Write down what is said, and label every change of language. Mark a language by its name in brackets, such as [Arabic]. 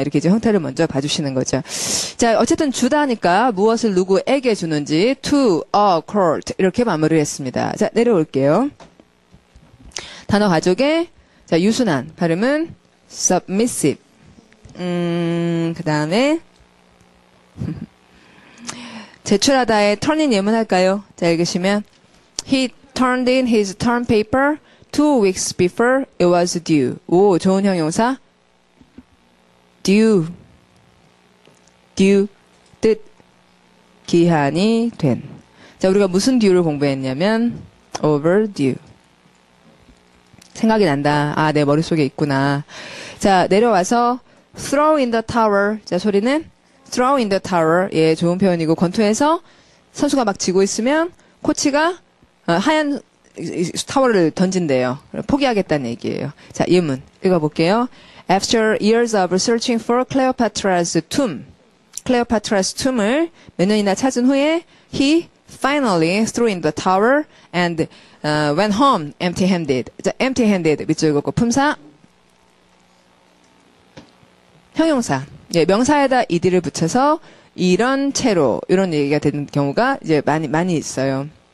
[Korean] 이렇게 이제 형태를 먼저 봐주시는 거죠. 자, 어쨌든 주다니까 무엇을 누구에게 주는지 [English] to a court [Korean] 이렇게 마무리를 했습니다. 자, 내려올게요. 단어 가족의 자, 유순한 발음은 submissive. 그 다음에 제출하다의 turn-in 예문할까요? 자, 읽으시면 [English] He turned in his term paper 2 weeks before it was due. [Korean] 오, 좋은 형용사. due. 뜻. 기한이 된. 자, 우리가 무슨 due를 공부했냐면 overdue. 생각이 난다. 아, 내 머릿속에 있구나. 자, 내려와서 [English] throw in the towel. [Korean] 자, 소리는 [English] throw in the towel. [Korean] 예, 좋은 표현이고 권투에서 선수가 막 지고 있으면 코치가 하얀 타월을 던진대요. 포기하겠다는 얘기예요. 자, 예문 읽어볼게요. [English] After years of searching for Cleopatra's tomb, [Korean] 클레오파트라's tomb을 몇 년이나 찾은 후에 [English] he finally threw in the towel and went home empty-handed. [Korean] 자, empty-handed 밑줄 긋고 품사 형용사. 예, 명사에다 ed를 붙여서 이런 채로 이런 얘기가 되는 경우가 이제 많이 있어요.